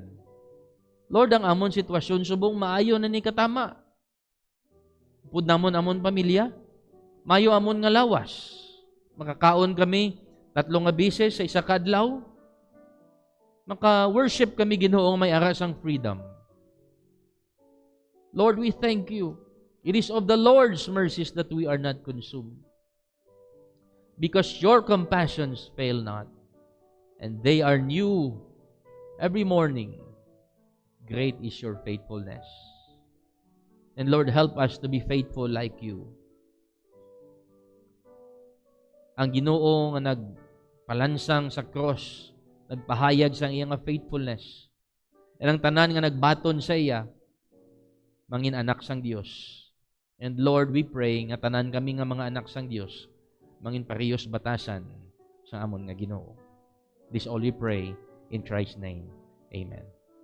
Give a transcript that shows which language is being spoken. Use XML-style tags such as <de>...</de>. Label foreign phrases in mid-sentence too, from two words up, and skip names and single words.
<hil>Lord, ang amon sitwasyon subong maayo na ni katama. Pud namon amon pamilya, maayo amon nga lawas. Makakaon kami 3 nga bises sa isa ka adlaw. Maka-worship kami Ginoo may aras ang freedom.</hil> <en>Lord, we thank you. It is of the Lord's mercies that we are not consumed. Because your compassions fail not, and they are new every morning. Great is your faithfulness. And Lord, help us to be faithful like you.</en> <hil>Ang Ginoo nga nagpalansang sa cross, nagpahayag sa iyang faithfulness. And ang tanan nga nagbaton sa iya, mangin anak sang Dios.</hil> <en>And Lord, we pray</en> <hil>nga tanan kami nga mga anak sang Dios, mangin parehas batasan sa amon nga Ginoo.</hil> <en>This all we pray in Christ's name. Amen.</en>